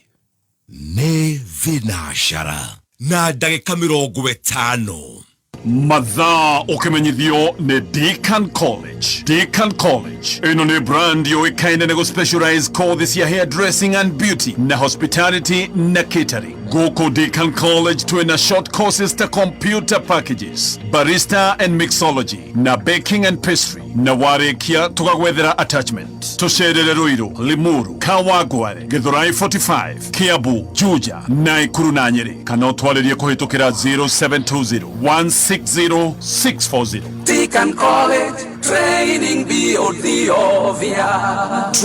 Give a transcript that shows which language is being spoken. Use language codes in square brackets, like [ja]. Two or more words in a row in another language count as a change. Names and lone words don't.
[ki] Nĩ thinashara na ndagĩka 50. Mathaa ũkĩmenyithio nĩ Deakin College. Deakin College ĩno nĩ brand yũĩkaine nĩ gũ-specialize courses ya [en] hairdressing and beauty [ki] na hospitality na catering. Gũkũ Deakin College twĩna [en] short courses [ki] ta [en] computer packages, barista and mixology [ki] na [en] baking and pastry, [ki] na warĩkia tũgagwethera attachment. Tũcerere Ruiru, Limuru, Kawangware, Githurai 45, Kiambu, Juja, Naikuru na Nyeri. Kana ũtwarĩrie kũhĩtũkĩra 0720-160-640. [en] Deakin College, training beyond the obvious.